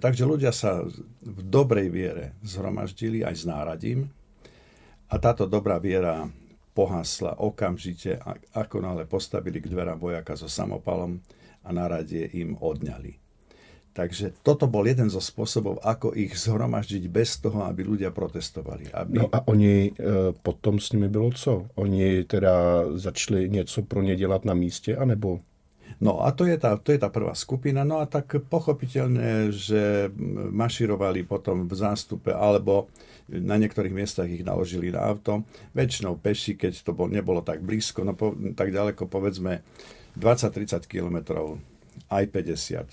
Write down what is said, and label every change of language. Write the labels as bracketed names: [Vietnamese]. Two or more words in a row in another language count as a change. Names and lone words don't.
[Slovak] Takže ľudia sa v dobrej viere zhromaždili aj s náradím a táto dobrá viera pohasla okamžite, ako náhle postavili k dverám vojaka so samopalom a náradie im odňali. Takže toto bol jeden zo spôsobov, ako ich zhromaždiť bez toho, aby ľudia protestovali. [Czech] No a oni potom s nimi bylo co? Oni teda začali něco pro ně dělat na místě, anebo? [Slovak] No a to je tá prvá skupina. No a tak pochopiteľne, že maširovali potom v zástupe, alebo na niektorých miestach ich naložili na auto. Väčšinou peši, keď to nebolo tak blízko, tak ďaleko, povedzme 20-30 kilometrov, aj 50